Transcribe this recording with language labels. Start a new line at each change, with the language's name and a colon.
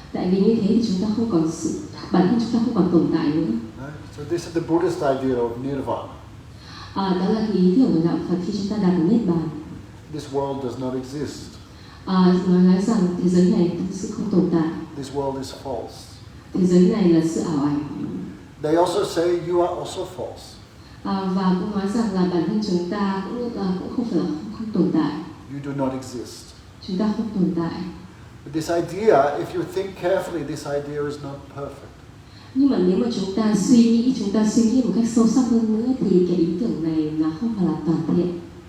Vietnamese: Tại vì như thế thì chúng ta không còn bản thân chúng ta không còn tồn tại nữa.
English: So this is the Buddhist idea of nirvana.
Vietnamese: Đó là cái ý tưởng của đạo Phật khi chúng ta đạt được niết bàn.
English: This world does not exist.
Vietnamese: Nói rằng thế giới này thực sự không tồn tại.
English: This world is false.
Vietnamese: Thế giới này là sự ảo ảnh.
English: They also say you are also false.
Vietnamese: Và cũng nói rằng là bản thân chúng ta cũng không phải là không tồn tại.
English: You do not exist.
Vietnamese: Chúng ta không tồn tại.
English: But this idea, if you think carefully, this idea is not perfect.
Vietnamese: Nhưng mà nếu mà chúng ta suy nghĩ một cách sâu sắc hơn nữa thì cái ý tưởng này nó không phải là toàn thiện.